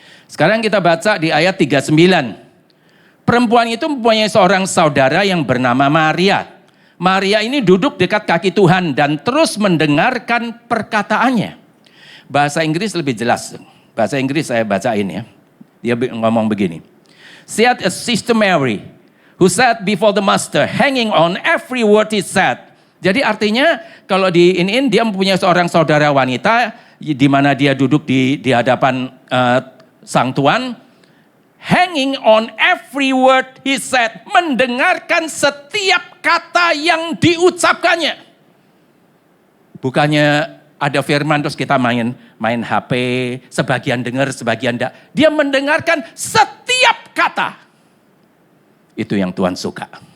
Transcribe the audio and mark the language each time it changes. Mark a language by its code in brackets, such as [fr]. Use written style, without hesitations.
[id] Sekarang kita baca di ayat 39. Perempuan itu mempunyai seorang saudara yang bernama Maria. Maria ini duduk dekat kaki Tuhan dan terus mendengarkan perkataannya. Bahasa Inggris lebih jelas. Bahasa Inggris saya bacain ya. Dia ngomong begini. [en] She had a sister Mary who sat before the master hanging on every word he said. [id] Jadi artinya kalau dia mempunyai seorang saudara wanita di mana dia duduk di hadapan sang tuan. [en] Hanging on every word he said. [id] Mendengarkan setiap kata yang diucapkannya. Bukannya ada firman terus kita main HP. Sebagian dengar, sebagian enggak. Dia mendengarkan setiap kata. Itu yang Tuhan suka.